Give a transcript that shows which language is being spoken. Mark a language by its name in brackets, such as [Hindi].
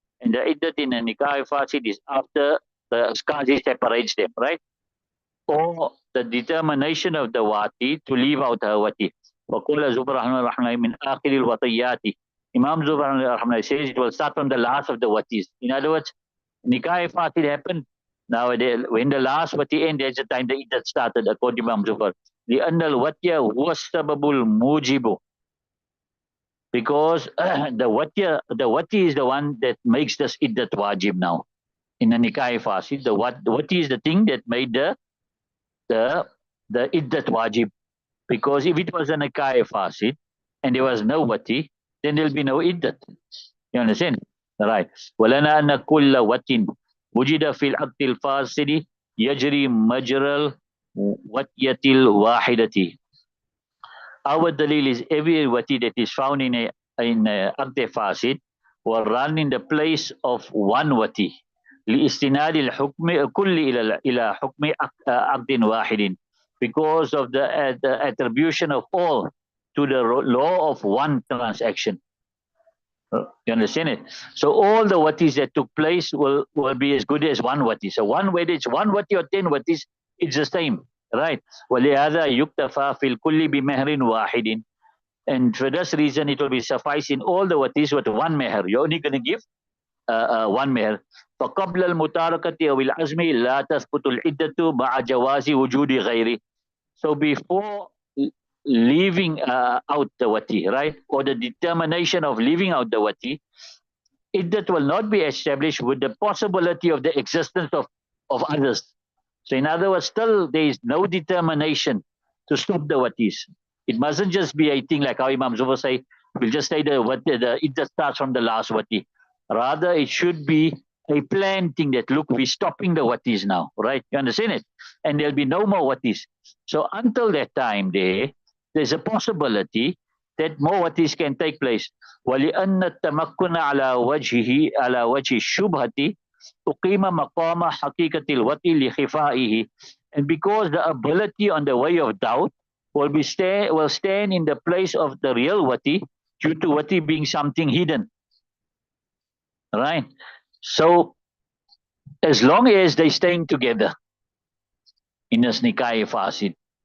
[English] And the iddat in the nikah fasid is after the qazi separates them, right? Or the determination of the wati to leave out her wati. [Arabic] وقال زبر رحمه الله من آخر الوطيات. [English] Imam Zubar rahmah says it will start from the last of the watis. In other words, nikah fasid happened. Now, when the last wati end, there's the time the iddat started, according to Imam Zubar. [Arabic] لأن الوتي هو السبب الموجب, [English] because the wati is the one that makes this iddat wajib now. In the nikah fasid, the wati is the thing that made the the iddat wajib. Because if it was a nikah fasid and there was no wati, then there'll be no iddat. You understand? Right. [Arabic] ولنا أن كل وت وجد في العقد الفاسد يجري مجرى الوتية الواحدة. [English] Our dalil is every wati that is found in a aqd fasid will run in the place of one wati. [Arabic] لاستناد الحكم كل إلى حكم عقد واحد, [English] because of the attribution of all to the law of one transaction. You understand it? So all the watis that took place will be as good as one wati. So one, whether it's one wati or 10 watis, it's the same, right? [Arabic] ولهذا يكتفى في الكل بمهر واحد. [English] And for this reason, it will be suffice in all the watis with one meher. You're only going to give one meher. [Arabic] فقبل المتاركة أو العزم لا تثبت العدة مع جواز وجود غيره. [English] So before leaving out the wati, right, or the determination of leaving out the wati, iddat will not be established with the possibility of the existence of others. So in other words, still there is no determination to stop the watis. It mustn't just be a thing like how Imam Zubair say, we'll just say the iddat starts from the last wati. Rather, it should be a planned thing that, look, we're stopping the watis now, right? You understand it? And there'll be no more watis. So until that time there's a possibility that more watis can take place. [Arabic] ولأن التمكن على وجه الشبهة أقيم مقام حقيقة الوطي لخفائه. [English] And because the ability on the way of doubt will stand in the place of the real wati, due to wati being something hidden. Right? So as long as they staying together in this nikah fasid,